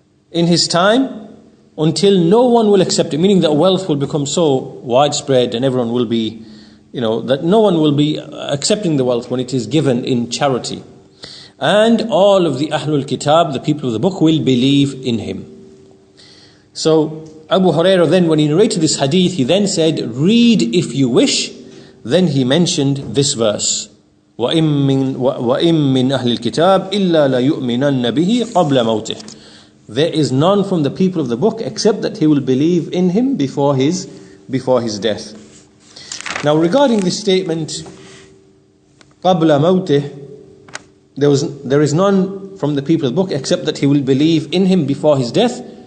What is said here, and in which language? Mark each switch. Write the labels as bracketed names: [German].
[English] in his time until no one will accept it, meaning that wealth will become so widespread and everyone will be, that no one will be accepting the wealth when it is given in charity. And all of the Ahlul Kitab, the people of the book, will believe in him. So Abu Hurairah then, when he narrated this hadith, he then said, read if you wish. Then he mentioned this verse, [Arabic] وَإِن مِّنْ أَهْلِ الْكِتَابِ إِلَّا لَيُؤْمِنَنَّ بِهِ قَبْلَ مَوْتِهِ. [English] There is none from the people of the book except that he will believe in him before his death. Now regarding this statement, [Arabic] قَبْلَ مَوْتِهِ, [English] there is none from the people of the book except that he will believe in him before his death.